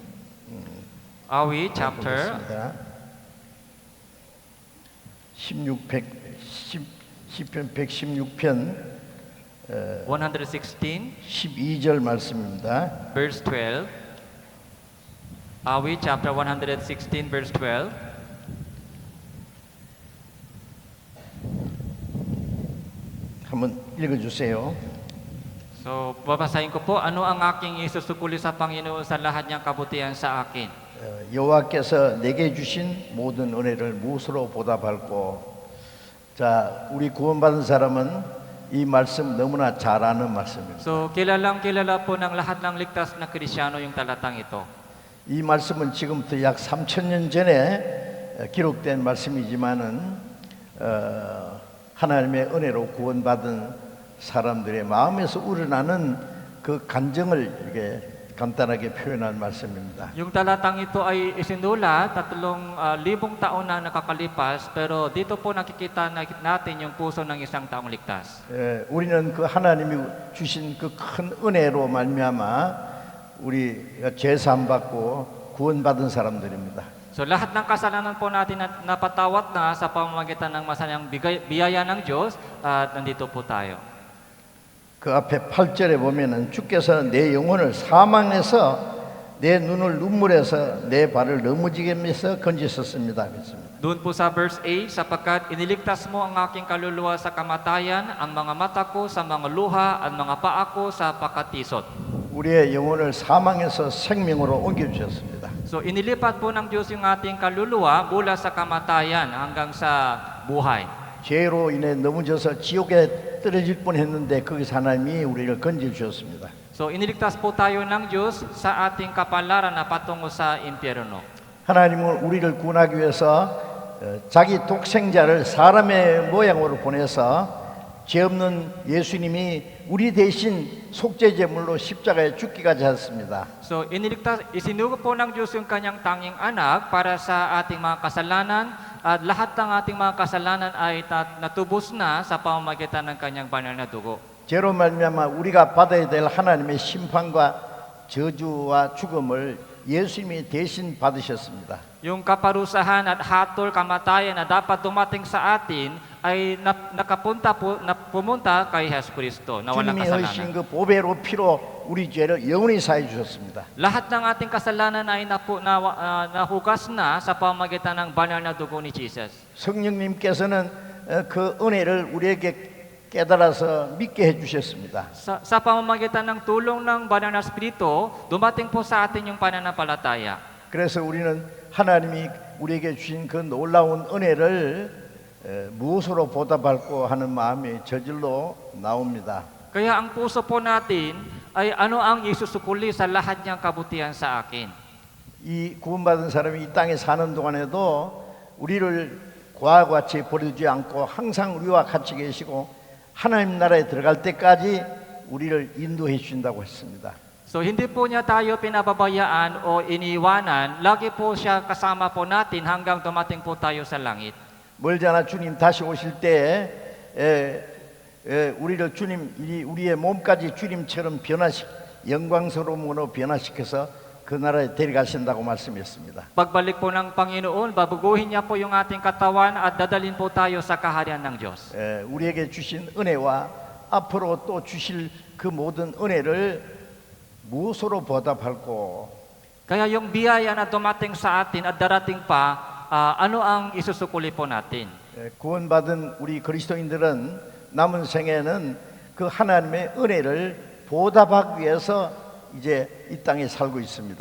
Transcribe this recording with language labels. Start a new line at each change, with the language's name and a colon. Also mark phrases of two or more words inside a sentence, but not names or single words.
English: Awi chapter
Korean: 시편 116편 116 12절 말씀입니다.
English: verse 12. Awi chapter 116 verse 12.
Korean: 한번 읽어주세요.
Filipino: So, babasahin ko po, ano ang aking isusukuli sa Panginoon sa lahat niyang kabutihan sa akin?
Korean: 여호와께서 내게 주신 모든 은혜를 무엇으로 보답할꼬. 자, 우리 구원받은 사람은 이 말씀 너무나 잘 아는 말씀입니다.
Filipino: So, kilalang kilala po ng lahat ng ligtas na Kristiyano yung talatang ito.
Korean: 이 말씀은 지금부터 약 3,000년 전에 기록된 말씀이지만은 하나님의 은혜로 구원받은 사람들의 마음에서 우러나는 그 감정을 이렇게 간단하게 표현한 말씀입니다.
Filipino: Yung talatang ito ay isinulat 3,000 taon na nakakalipas, pero dito po nakikita natin yung puso ng isang taong ligtas.
Korean: 우리는 그 하나님이 주신 그 큰 은혜로 말미암아 우리가 죄사함 받고 구원받은 사람들입니다.
Filipino: So lahat ng kasalanan po natin na napatawat na sa pamamagitan ng masalang biyaya ng Diyos at nandito po tayo.
Korean: 그 앞에 8절에 보면은 주께서 내 영혼을 사망에서 내 눈을 눈물에서 내 발을 넘어지게 해서 건지셨습니다. 그랬습니다.
Filipino: Doon po sa verse 8, sapagkat iniligtas mo ang aking kaluluwa sa kamatayan, ang mga mata ko sa mga luha, at mga paa ko sa pakatisot.
Korean: 우리의 영혼을 사망에서 생명으로 옮겨주셨습니다.
Filipino: So inilipat po ng Diyos yung ating kaluluwa mula sa kamatayan hanggang sa buhay.
Korean: 죄로 인해 넘어져서 지옥에 떨어질 뻔했는데 거기서 하나님이 우리를 건져주셨습니다.
Filipino: So iniligtas po tayo ng Diyos sa ating kapalaran na patungo sa impyerno.
Korean: 하나님은 우리를 구원하기 위해서 자기 독생자를 사람의 모양으로 보내서 죄 없는 예수님이 우리 대신 속죄 제물로 십자가에 죽기까지 하셨습니다.
Filipino: So isinugo po ng Diyos yung kanyang tanging anak para sa ating mga kasalanan at lahat ng ating mga kasalanan ay natubos na sa pamamagitan ng kanyang banal na dugo.
Korean: 죄로 말미암아 우리가 받아야 될 하나님의 심판과 저주와 죽음을 예수님이 대신 받으셨습니다.
Filipino: Yung kaparusahan at hatol kamatayan na dapat dumating sa atin ay pumunta kay Hesus Kristo na walang
Korean: 주님이 흘리신
Filipino: kasalanan.
Korean: 그 보배로 피로 우리 죄를 영원히 사해 주셨습니다.
Filipino: Lahat ng ating kasalanan ay nahugas na sa pamamagitan ng banal na dugo ni Jesus.
Korean: 성령님께서는 그 은혜를 우리에게 깨달아서 믿게 해 주셨습니다.
Filipino: Sa pamamagitan ng tulong ng banal na Espiritu, dumating po sa atin yung pananampalataya.
Korean: 그래서 우리는 하나님이 우리에게 주신 그 놀라운 은혜를 무엇으로 보답할까 하는 마음이 저절로 나옵니다.
Filipino: Kaya ang puso po natin ay ano ang isusukuli sa lahat niyang kabutihan sa akin.
Korean: 이 구원받은 사람이 이 땅에 사는 동안에도 우리를 과와 같이 버리지 않고 항상 우리와 같이 계시고 하나님 나라에 들어갈 때까지 우리를 인도해 주신다고 했습니다.
Filipino: So hindi po niya tayo pinababayaan o iniwanan, lagi po siya kasama po natin hanggang dumating po tayo sa langit.
Korean: 멀지 않아 주님 다시 오실 때 우리를 우리의 몸까지 주님처럼 영광스러움으로 변화시켜서 그 나라에 데려가신다고 말씀했습니다.
Filipino: Pagbalik po ng Panginoon, babaguhin niya po yung ating katawan at dadalhin po tayo sa kaharian ng Diyos.
Korean: 우리에게 주신 은혜와 앞으로 또 주실 그 모든 은혜를 무엇으로 보답할꼬?
Filipino: Kaya yung biyaya na dumating sa atin at darating pa, ano ang isusukuli po natin?
Korean: 구원받은 우리 그리스도인들은 남은 생에는 그 하나님의 은혜를 보답하기 위해서 이제 이 땅에 살고 있습니다.